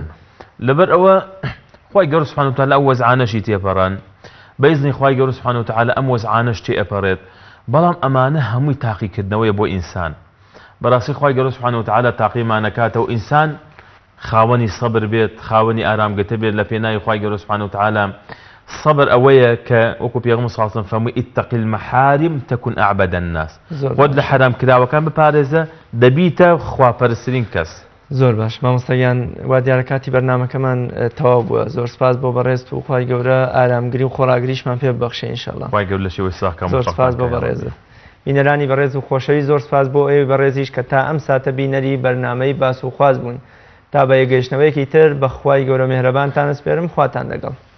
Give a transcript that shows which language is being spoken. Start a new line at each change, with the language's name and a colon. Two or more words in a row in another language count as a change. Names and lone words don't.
Central Kurdish: لەبەر ئەوە خوای گەورە
Arabic: سوبحانە وتعالە
Central Kurdish: ئەو وەزعانەشی تێپەڕان بە ئیزنی خوای گەورە
Arabic: سوبحانە وتعالە
Central Kurdish: ئەم وەزعانەش تێئەپەڕێت بەڵام ئەمانە هەمووی تاقیکردنەوەیە بۆ ئینسان بەڕاستی خوای گەورە
Arabic: سوبحانە وتعالە
Central Kurdish: تاقیمانەکاتەوە ئینسان خاوەنی سەبر بێت خاوەنی ئارامگرتە بێت لە پێناوی خوای گەورە
Arabic: سوبحانە وتعالە
Central Kurdish: سەبر ئەوەیە کە وەکو پێغەمبەر
Arabic: صلی الله علیه و سلم
Central Kurdish: فەرمووی
Arabic: اتق المحارم تكن اعبد الناس
Central Kurdish: خۆت لە حرام کراوەکان بپارێزە دەبیتە خواپەرستترین کەس. زۆر باش مامۆستایان وا دیارە کاتی بەرنامەکەمان تەواو بووە زۆر سپاس بۆ بەڕێز و خوای گەورە ئارامگری و خۆراگریشمان پێ ببەخشێ ئینشاءڵڵا. خوای گەورە لە شێوەی ساکەم زۆر سپاس بۆ بەڕێزە بینەرانی بەڕێز و خۆشەوی زۆر سپاس بۆ ئێوە بەڕێزیش کە تا ئەم ساتە بینەری بەرنامەی باس و خواز بوون تا بە یەگەیشتنەوەیەکی تر بە خوای گەورە میهرەبانتان ئەسپێرم خواتان لەگەڵ.